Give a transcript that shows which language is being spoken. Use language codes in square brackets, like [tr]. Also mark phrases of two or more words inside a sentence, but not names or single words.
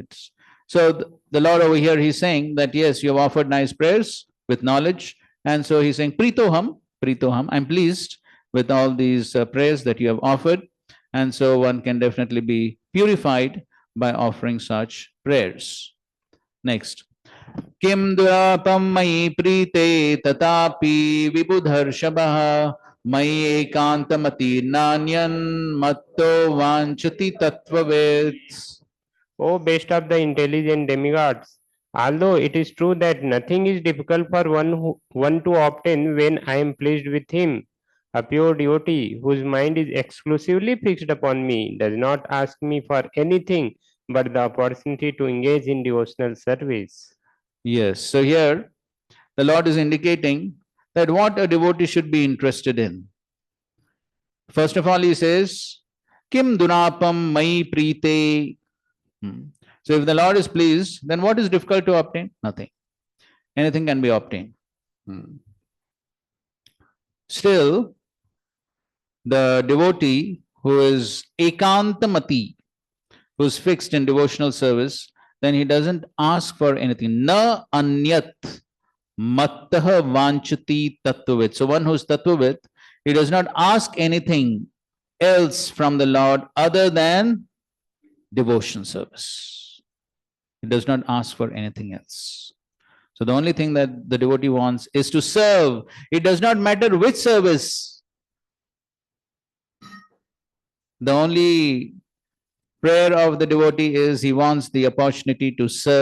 [en] So the Lord over here, he's saying that yes, you have offered nice prayers with knowledge. And so he's saying, Pritoham, I'm pleased with all these prayers that you have offered. And so one can definitely be purified by offering such prayers. Next. [sa] किं दुरापं मयि प्रीते तथापि विबुधर्षभाः मयि एकान्तमतिः नान्यत् मत्तो वाञ्छति तत्त्ववित्. [en] O best of the intelligent demigods, although it is true that nothing is difficult for one to obtain when I am pleased with him, a pure devotee whose mind is exclusively fixed upon me does not ask me for anything but the opportunity to engage in devotional service. Yes, so here the Lord is indicating that what a devotee should be interested in. First of all, he says, [sa] किं दुरापं मयि प्रीते. [en] So if the Lord is pleased, then what is difficult to obtain? Nothing. Anything can be obtained. Still, the devotee who is ekantamati, who is fixed in devotional service, then he doesn't ask for anything. [sa] न अन्यत् मत्तः वाञ्छति तत्त्ववित्. [en] So one who is tattvavit, he does not ask anything else from the Lord other than devotion service. He does not ask for anything else. So the only thing that the devotee wants is to serve. It does not matter which service. The only prayer of the devotee is he wants the opportunity to serve.